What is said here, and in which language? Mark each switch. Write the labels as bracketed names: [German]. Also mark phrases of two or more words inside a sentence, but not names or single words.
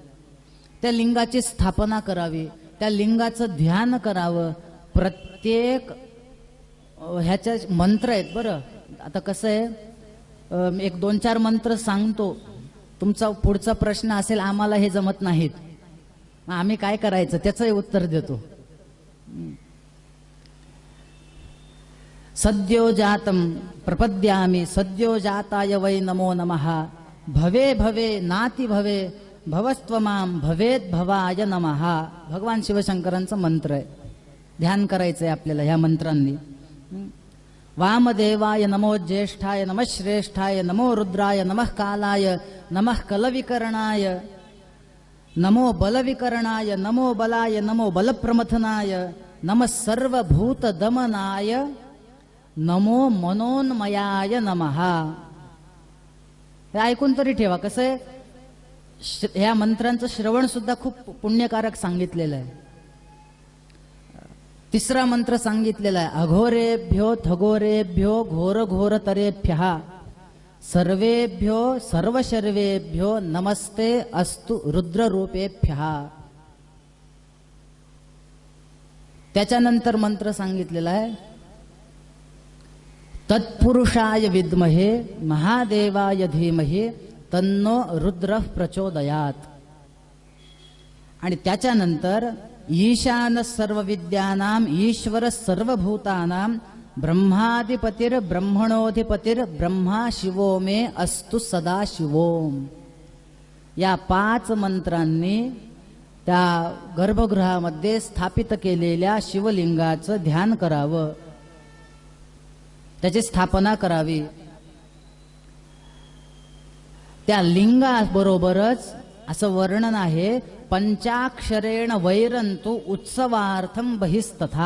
[Marathi] त्या लिंगाची स्थापना करावी, त्या लिंगाचं ध्यान करावं. प्रत्येक ह्याच्या मंत्र आहेत बरं. आता कसं आहे, एक 2-4 मंत्र सांगतो, तुमचा पुढचा प्रश्न असेल आम्हाला हे जमत नाहीत, मग आम्ही काय करायचं त्याचंही उत्तर देतो. [Sanskrit] सद्यो जातं प्रपद्यामि सद्यो जाताय वै नमो नमः. भवे भवे नाति भवे भवस्त्वमां भवेद भवाय नमः. [Marathi] भगवान शिवशंकरांचा मंत्र आहे, ध्यान करायचंय आपल्याला ह्या मंत्रांनी. [Sanskrit] वामदेवाय नमो ज्येष्ठाय नमः श्रेष्ठाय नमो रुद्राय नमः कालाय नमः कलविकरणाय नमो बलविकरणाय नमो बलाय नमो बलप्रमथनाय नमः सर्वभूतदमनाय नमो मनोन्मयाय नमः. [Marathi] हे ऐकून तरी ठेवा, कसं आहे ह्या मंत्रांचं श्रवण सुद्धा खूप पुण्यकारक सांगितलेलं आहे. 3रा मंत्र सांगितलेला आहे, [Sanskrit] अघोरेभ्यो थगोरेभ्यो घोर घोरतरेभ्यः सर्वेभ्यो सर्वशर्वेभ्यो नमस्ते अस्तु रुद्ररूपेभ्यः. [Marathi] त्याच्यानंतर मंत्र सांगितलेला आहे, [Sanskrit] तत्पुरुषाय विद्महे महादेवाय धीमहि तन्नो रुद्र प्रचोदयात. [Marathi] आणि त्याच्यानंतर [Sanskrit] ईशान सर्व विद्यानाम ईश्वर सर्वभूतानाम ब्रह्माधिपतिर ब्रह्मणोधिपतिर ब्रह्मा शिवो मे अस्तु सदा शिवोम. [Marathi] या 5 मंत्रांनी त्या गर्भगृहामध्ये स्थापित केलेल्या शिवलिंगाचं ध्यान करावं, त्याची स्थापना करावी. त्या लिंगाबरोबरच असं वर्णन आहे, [Sanskrit] पंचाक्षरेण वैरंतु उत्सवार्थम बहिस्तथा.